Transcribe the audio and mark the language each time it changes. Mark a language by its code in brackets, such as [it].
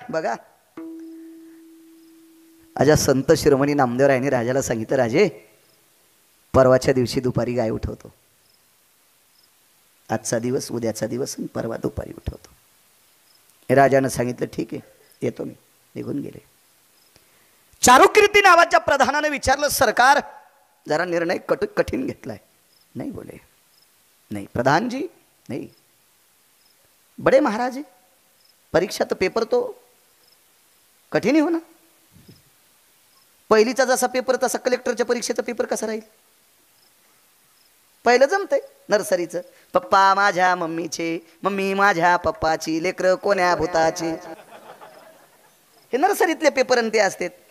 [mr] बघा आजा संत शिरोमणी नामदेवरायांनी राजाला सांगितलं, राजे परवाच्या दिवशी दुपारी गाय उठवतो. आजचा दिवस उद्याचा दिवस आणि परवा दुपारी उठवतो. राजानं सांगितलं ठीक आहे येतो मी. निघून गेले. चारुकीर्ती नावाच्या प्रधानाने विचारलं सरकार जरा निर्णय कठीण घेतलाय. [hi] नहीं बोले, नहीं प्रधान जी नहीं, बड़े महाराज परीक्षा तो पेपर तो कठीण ही हो ना. [mr] पहिलीचा जसा पेपर तसा कलेक्टरच्या परीक्षेचा पेपर कसा राहील. पहिलं जमतंय नर्सरीचं. पप्पा माझ्या मम्मीचे, मम्मी माझ्या पप्पाची, लेकरं कोण्या भूताची. हे नर्सरीतले पेपर आणि ते असतात.